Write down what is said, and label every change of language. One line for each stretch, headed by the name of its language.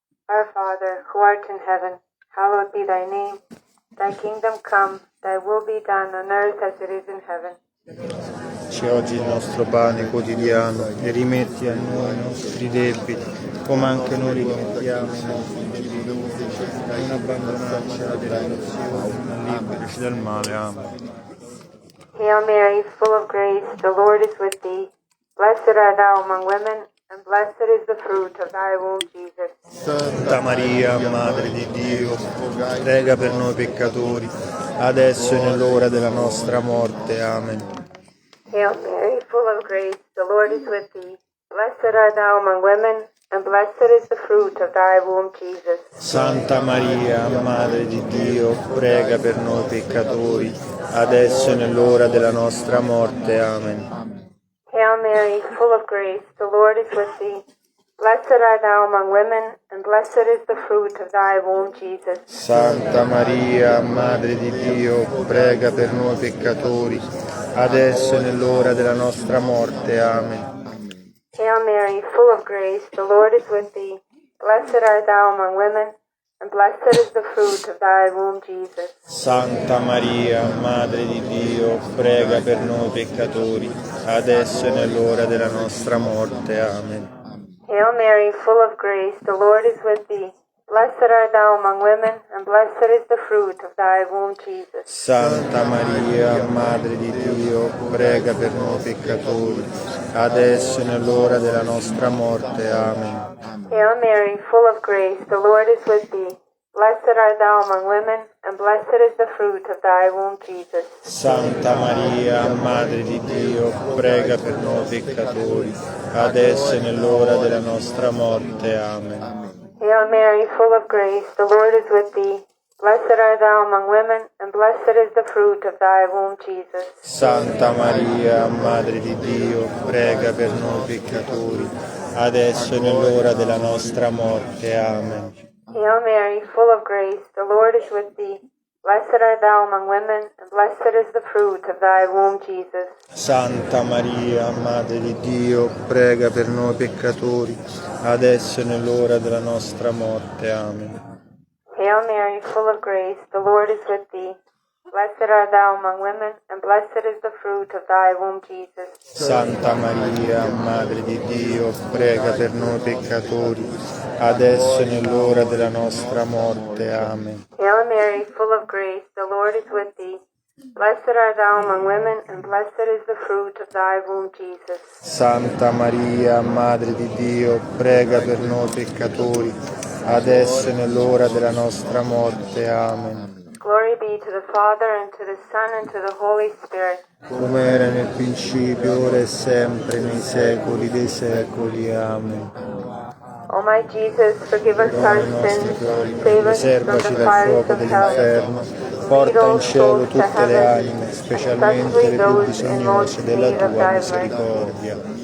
English: Our Father, who art in heaven, hallowed be thy name. Thy kingdom come, thy will be done on earth as it is in heaven.
Italian: Dacci oggi il nostro pane quotidiano e rimetti a noi i nostri debiti, come anche noi li rimettiamo ai nostri debitori. Non abbandonarci alla tentazione, ma liberaci dal male. Amen.
English: Hail Mary, full of grace, the Lord is with thee. Blessed art thou among women, and blessed is the fruit of thy womb, Jesus.
Italian: Santa Maria, Madre di Dio, prega per noi peccatori, adesso e nell'ora della nostra morte. Amen.
English: Hail Mary, full of grace, the Lord is with thee. Blessed art thou among women, and blessed is the fruit of thy womb, Jesus.
Italian: Santa Maria, Madre di Dio, prega per noi peccatori, adesso e nell'ora della nostra morte. Amen.
English: Hail Mary, full of grace, the Lord is with thee. Blessed art thou among women, and blessed is the fruit of thy womb, Jesus.
Italian: Santa Maria, Madre di Dio, prega per noi peccatori, adesso e nell'ora della nostra morte. Amen.
English: Hail Mary, full of grace, the Lord is with thee. Blessed art thou among women, and blessed is the fruit of thy womb, Jesus.
Italian: Santa Maria, Madre di Dio, prega per noi peccatori, adesso e nell'ora della nostra morte. Amen.
English: Hail Mary, full of grace, the Lord is with thee. Blessed art thou among women, and blessed is the fruit of thy womb, Jesus.
Italian: Santa Maria, Madre di Dio, prega per noi peccatori, adesso e nell'ora della nostra morte. Amen.
English: Hail Mary, full of grace, the Lord is with thee. Blessed art thou among women, and blessed is the fruit of thy womb, Jesus.
Italian: Santa Maria, Madre di Dio, prega per noi peccatori, adesso e nell'ora della nostra morte. Amen.
English: Hail Mary, full of grace, the Lord is with thee. Blessed art thou among women, and blessed is the fruit of thy womb, Jesus.
Italian: Santa Maria, Madre di Dio, prega per noi peccatori, adesso e nell'ora della nostra morte. Amen.
English: Hail Mary, full of grace, the Lord is with thee. Blessed art thou among women, and blessed is the fruit of thy womb, Jesus.
Italian: Santa Maria, Madre di Dio, prega per noi peccatori, adesso e nell'ora della nostra morte. Amen.
English: Hail Mary, full of grace, the Lord is with thee. Blessed art thou among women, and blessed is the fruit of thy womb, Jesus.
Italian: Santa Maria, Madre di Dio, prega per noi peccatori, adesso e nell'ora della nostra morte. Amen.
English: Hail Mary, full of grace, the Lord is with thee. Blessed art thou among women, and blessed is the fruit of thy womb, Jesus.
Italian: Santa Maria, Madre di Dio, prega per noi peccatori, adesso e nell'ora della nostra morte. Amen.
English: Glory be to the Father, and to the Son, and to the Holy Spirit.
Italian: Come era nel principio, ora e sempre, nei secoli dei secoli. Amen.
English: O my Jesus, forgive us our sins, save us from
Italian: Preservaci
English: the
Italian: dal
English: fires
Italian: fuoco
English: of hell.
Italian: dell'inferno, porta in cielo tutte le anime, specialmente le più bisognose della tua misericordia.